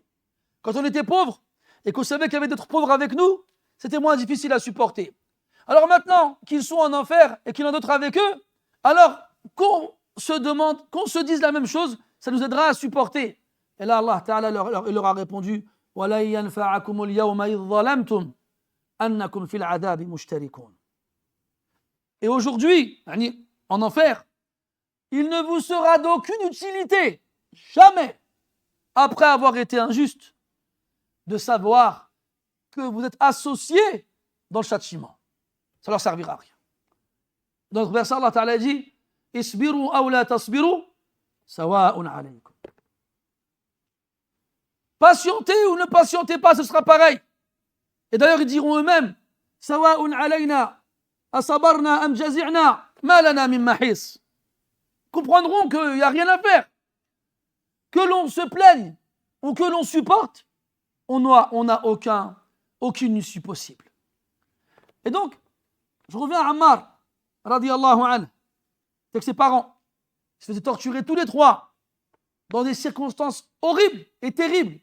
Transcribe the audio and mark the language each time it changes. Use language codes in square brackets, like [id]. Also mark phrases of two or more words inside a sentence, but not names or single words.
[fr] Quand on était pauvre et qu'on savait qu'il y avait d'autres pauvres avec nous, c'était moins difficile à supporter. Alors maintenant qu'ils sont en enfer et qu'il y en a d'autres avec eux, alors qu'on se dise la même chose, ça nous aidera à supporter. Et là, [ar] الله تعالى [fr] leur a répondu, [ar] وَلَن يَنْفَعَكُمُ الْيَوْمَ إِذْ ظَلَمْتُمْ أَنَّكُمْ فِي الْعَذَابِ مُشْتَرِكُونَ. [fr] Et aujourd'hui, en enfer, il ne vous sera d'aucune utilité, jamais, après avoir été injuste, de savoir que vous êtes associés dans le châtiment. Ça ne leur servira à rien. Dans notre verset, [ar] الله تعالى [fr] dit [ar] اصبروا أو لا تصبروا سواء عليكم. [fr] Patientez ou ne patientez pas, ce sera pareil. Et d'ailleurs, ils diront eux-mêmes [ar] سواء علينا أصبرنا أم جزعنا ما لنا من محيص. [fr] Comprendront qu'il n'y a rien à faire. Que l'on se plaigne ou que l'on supporte, on n'a aucune issue possible. Et donc, je reviens à Ammar, [ar] رضي الله عنه. [fr] c'est que ses parents se faisaient torturer tous les trois dans des circonstances horribles et terribles.